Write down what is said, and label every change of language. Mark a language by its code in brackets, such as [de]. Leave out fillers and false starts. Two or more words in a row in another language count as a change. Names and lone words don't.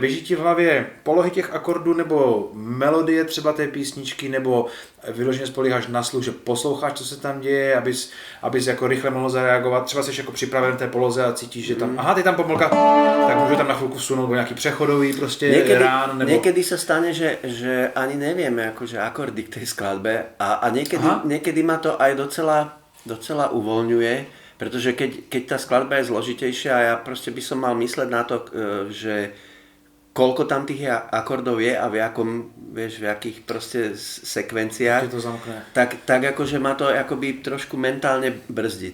[cs] Běží ti v hlavě polohy těch akordů nebo melodie třeba té písničky, nebo vyloženě spolíháš na sluch, že posloucháš, co se tam děje, abys jako rychle mohl zareagovat. Třeba jsi jako připraven v té poloze a cítíš, že tam, aha, ty tam pomlka, tak můžu tam na chvilku vsunout, nebo nějaký přechodový prostě rán. Nebo... [sk] Niekedy sa stane, že ani nevieme akože akordy k tej skladbe a niekedy ma to aj docela uvoľňuje. Pretože keď tá skladba je zložitejšia a ja proste by som mal mysleť na to, že koľko tam tých akordov je a v jakých proste sekvenciách, tak akože ma to akoby trošku mentálne brzdí.